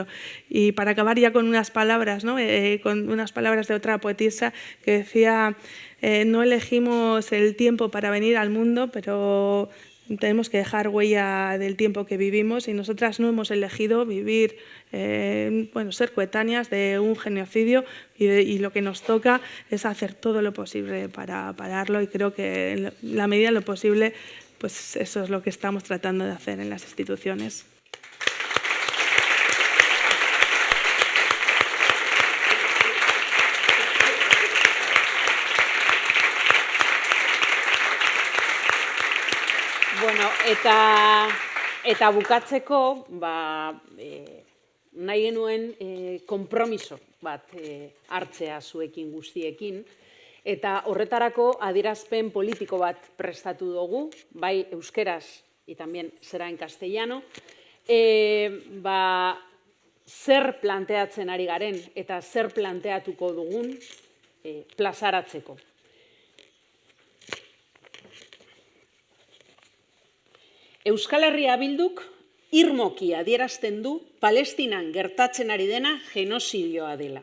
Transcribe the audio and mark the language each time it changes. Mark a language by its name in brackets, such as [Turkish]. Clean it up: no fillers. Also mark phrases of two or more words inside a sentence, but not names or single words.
[Spanish] Y para acabar ya con unas palabras, ¿no? Con unas palabras de otra poetisa que decía, no elegimos el tiempo para venir al mundo, pero tenemos que dejar huella del tiempo que vivimos, y nosotras no hemos elegido vivir, ser coetáneas de un genocidio, y lo que nos toca es hacer todo lo posible para pararlo, y creo que en la medida de lo posible, pues eso es lo que estamos tratando de hacer en las instituciones. [Basque] Bueno, eta bukatzeko, nahi genuen konpromiso bat hartzea zuekin guztiekin, eta horretarako adierazpen politiko bat prestatu dugu, bai euskeraz [Spanish] y también será en castellano, [Basque] zer planteatzen ari garen eta zer planteatuko dugun plazaratzeko. Euskal Herria Bilduk irmoki adierazten du Palestinan gertatzen ari dena genozidioa dela.